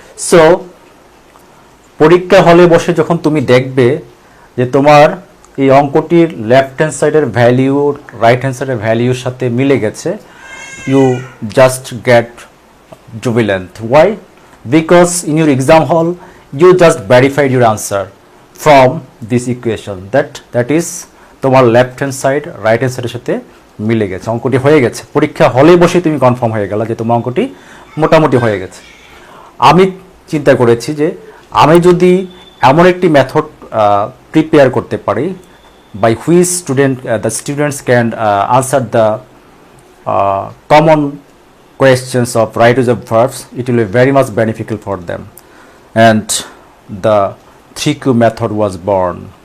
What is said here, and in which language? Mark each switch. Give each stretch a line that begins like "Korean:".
Bangla: So পরীক্ষা হলে বসে যখন তুমি দেখবে যে তোমার এই অঙ্কটির লেফট হ্যান্ড সাইডের ভ্যালু রাইট হ্যান্ড সাইডের ভ্যালুর সাথে মিলে গেছে,
English: you just get jubilant. Why? Because in your exam hall you just verified your answer from this equation that is
Bangla: তোমার left hand side right hand সাইডের সাথে মিলে গেছে, অঙ্কটি হয়ে গেছে। পরীক্ষা হলে বসে তুমি কনফার্ম হয়ে গেল যে তোমার অঙ্কটি মোটামুটি হয়ে গেছে। আমি চিন্তা করেছি যে আমি যদি এমন একটি মেথড প্রিপেয়ার করতে পারি
English: by which the students can answer the common questions of right use of verbs, it will be very much beneficial for them, and the 3Q method was born.